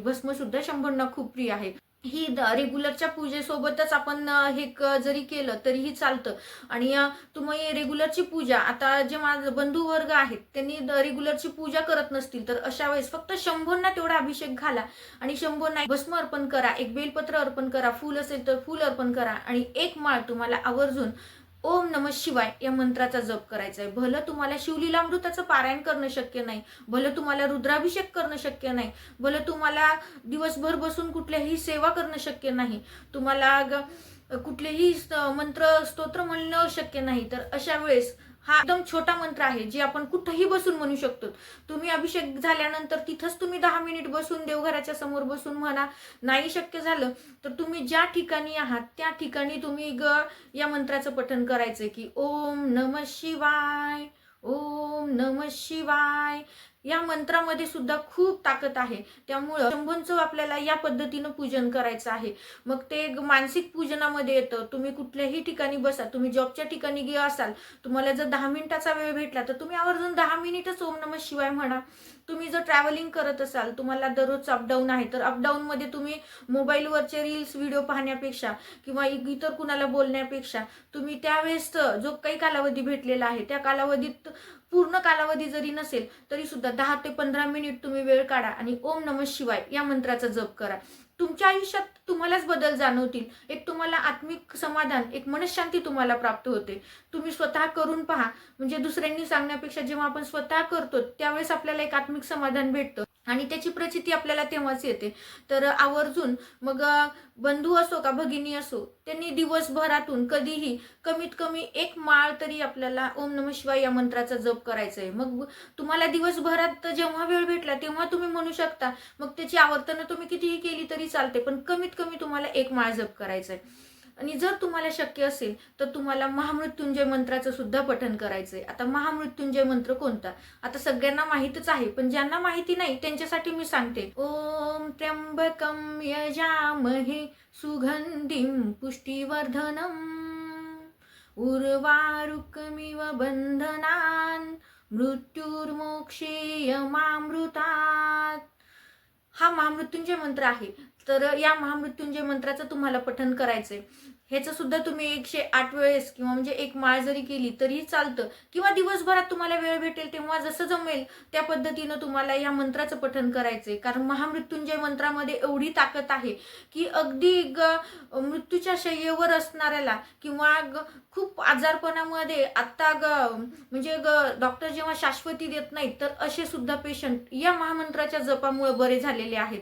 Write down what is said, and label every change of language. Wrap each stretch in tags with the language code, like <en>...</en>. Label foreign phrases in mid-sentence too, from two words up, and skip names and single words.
<mr>भस्म सुद्धा शंभूंना खूप प्रिय आहे. ही रेग्युलरच्या पूजेसोबतच आपण हे जरी केलं तरीही चालतं. आणि तुम्ही रेग्युलरची पूजा, आता जे माझे बंधू वर्ग आहेत त्यांनी रेग्युलरची पूजा करत नसतील, तर अशा वेळेस फक्त शंभूंना तेवढा अभिषेक घाला आणि शंभूंना भस्म अर्पण करा, एक बेलपत्र अर्पण करा, फूल असेल तर फूल अर्पण करा आणि एक माळ तुम्हाला आवर्जून</mr> <sa>ओम नमः शिवाय</sa> <mr>या मंत्राचा जप करायचा आहे. भलं तुम्हाला शिवलीलामृताचं पारायण करणं शक्य नाही, भलं तुम्हाला रुद्राभिषेक करणं शक्य नाही, भलं तुम्हाला दिवसभर बसून कुठल्याही सेवा करणं शक्य नाही, तुम्हाला कुठलेही मंत्र स्तोत्र म्हणणं शक्य नाही, तर अशा वेळेस हा एकदम छोटा मंत्र आहे, जे आपण कुठेही बसून म्हणू शकतो. तुम्ही अभिषेक झाल्यानंतर तिथंच तुम्ही 10 मिनिट बसून देवघराच्या समोर बसून म्हणा. नाही शक्य झालं तर तुम्ही ज्या ठिकाणी आहात त्या ठिकाणी तुम्ही या मंत्राचं पठण करायचंय की</mr> <sa>ओम नमः शिवाय, ओम नमः शिवाय.</sa> <mr>या मंत्रामध्ये सुद्धा खूप ताकद आहे. त्यामुळं शंभूंचं आपल्याला या पद्धतीनं पूजन करायचं आहे. मग ते मानसिक पूजनामध्ये येतं. तुम्ही कुठल्याही ठिकाणी बसा, तुम्ही जॉबच्या ठिकाणी असाल, तुम्हाला जर 10 मिनिटाचा वेळ भेटला तर तुम्ही आवर्जून 10 मिनिटच</mr> <sa>ओम नमः शिवाय</sa> <mr>म्हणा. तुम्ही जर ट्रॅव्हलिंग करत असाल, तुम्हाला दररोज अपडाऊन आहे, तर अपडाऊनमध्ये तुम्ही मोबाईलवरचे</mr> <en>reels video</en> <mr>पाहण्यापेक्षा किंवा इतर कुणाला बोलण्यापेक्षा तुम्ही त्यावेळेस जो काही कालावधी भेटलेला आहे त्या कालावधीत, पूर्ण कालावधी जरी नसेल तरी सुद्धा 10 ते 15 मिनिट तुम्ही वेळ काढा आणि</mr> <sa>ओम नमः शिवाय</sa> <mr>या मंत्राचा जप करा. तुमच्या आयुष्यात तुम्हालाच बदल जाणवतील. एक तुम्हाला आत्मिक समाधान, एक मनशांती तुम्हाला प्राप्त होते. तुम्ही स्वतः करून पहा. म्हणजे दुसऱ्यांनी सांगण्यापेक्षा जेव्हा आपण स्वतः करतो त्यावेळेस आपल्याला एक आत्मिक समाधान भेटतं आणि त्याची प्रचिती आपल्याला तेव्हाच येते. तर आवर्जून मग बंधू असो का भगिनी असो, त्यांनी दिवसभरातून कधीही कमीत कमी एक माळ तरी आपल्याला</mr> <sa>ओम नमः शिवाय</sa> <mr>या मंत्राचा जप करायचा आहे. मग तुम्हाला दिवसभरात जेव्हा वेळ भेटला तेव्हा तुम्ही म्हणू शकता. मग त्याची आवर्तनं तुम्ही कितीही केली तरी चालते, पण कमीत कमी तुम्हाला एक माळ जप करायचा आहे. आणि जर तुम्हाला शक्य असेल तर तुम्हाला महामृत्युंजय मंत्राचं सुद्धा पठण करायचंय. आता महामृत्युंजय मंत्र कोणता, आता सगळ्यांना माहितच आहे, पण ज्यांना माहिती नाही त्यांच्यासाठी मी सांगते.</mr> <sa>ओम त्र्यंबकं यजामहे सुगंधिं पुष्टिवर्धनम् उर्वारुकमिव बंधनान् मृत्युर्मोक्षेयमामृतात्.</sa> <mr>हा महामृत्युंजय मंत्र आहे. तर या महामृत्युंजय मंत्राचं तुम्हाला पठण करायचंय. ह्याचं सुद्धा तुम्ही 108 वेळेस किंवा म्हणजे एक माळ जरी केली तरी चालतं, किंवा दिवसभरात तुम्हाला वेळ भेटेल तेव्हा जसं जमेल त्या पद्धतीनं तुम्हाला या मंत्राचं पठण करायचंय. कारण महामृत्युंजय मंत्रामध्ये एवढी ताकद आहे की अगदी मृत्यूच्या शय्येवर असणाऱ्याला किंवा खूप आजारपणामध्ये आत्ता म्हणजे डॉक्टर जेव्हा शाश्वती देत नाहीत तर असे सुद्धा पेशंट या महामंत्राच्या जपामुळे बरे झालेले आहेत.</mr>